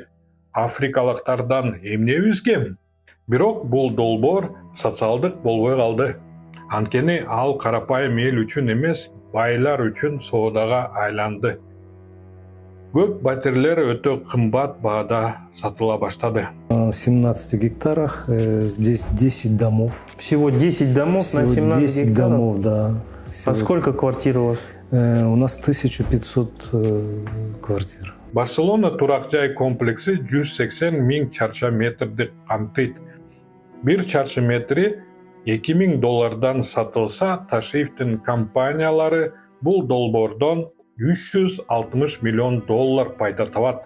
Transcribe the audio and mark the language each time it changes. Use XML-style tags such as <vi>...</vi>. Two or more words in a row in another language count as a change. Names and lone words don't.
<ky>Африкалыктардан эмнебиз кем? Бирок бул долбоор социалдык болбой калды. Анткени ал карапайым эл үчүн эмес, байлар үчүн соодага айланды. Көп батирлер өтө кымбат баада сатыла баштады.</ky> <ru>На 17 гектарах здесь 10 домов. Всего 10 домов Всего на 17 10 гектаров? домов, да. А сколько квартир у вас? У нас 1500 квартир.</ru> <ky>Барселона турак жай комплекси 180 000 чарча метрди камтыйт. Бир чарчы метри $2000 сатылса, Ташиевдин компаниялары бул долбоордон $360 миллион пайда табат.</ky>